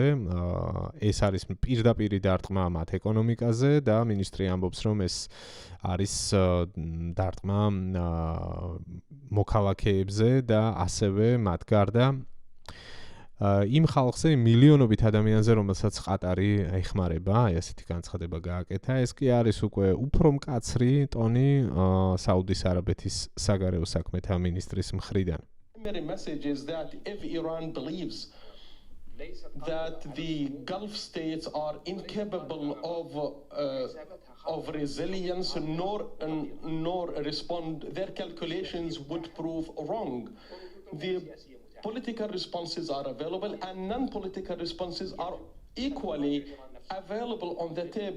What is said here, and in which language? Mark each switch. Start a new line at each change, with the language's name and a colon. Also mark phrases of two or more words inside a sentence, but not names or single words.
Georgian: ეს არის პირდაპირი დარტყმა მათ ეკონომიკაზე და მინისტრი ამბობს, რომ ეს არის დარტყმა მოქალაქეებზე და ასევე მათ გარდა იმ ხალხზე, მილიონობით ადამიანზე, რომელსაც ყატარი ეხმარება, აი ასეთი განცხადება გააკეთა, ეს კი არის უკვე უფრო მკაცრი ტონი საუდის არაბეთის საგარეო საქმეთა მინისტრის მხრიდან.
English: The message is that if Iran believes that the Gulf states are incapable of resilience nor respond, their calculations would prove wrong. The political responses are available and non-political responses are equally available on the table.